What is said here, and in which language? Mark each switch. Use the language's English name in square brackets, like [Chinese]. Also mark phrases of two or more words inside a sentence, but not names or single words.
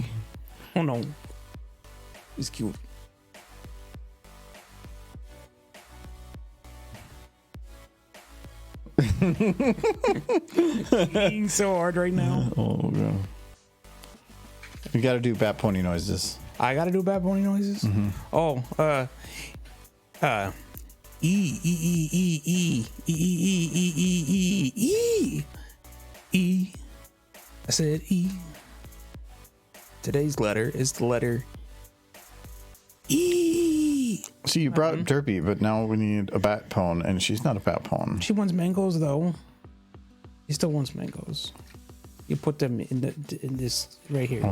[English] Oh no. He's cute. Eating so hard right now. Oh, God. You got to do bat pony noises. I gotta do bad pony noises. Oh, E E E E E E E E E E E E. I said E. Today's letter is the letter E. See, you brought up Derpy, but now we need a bat pone, and she's not a bat pone. She wants mangoes though. She still wants mangoes. You put them in this right here.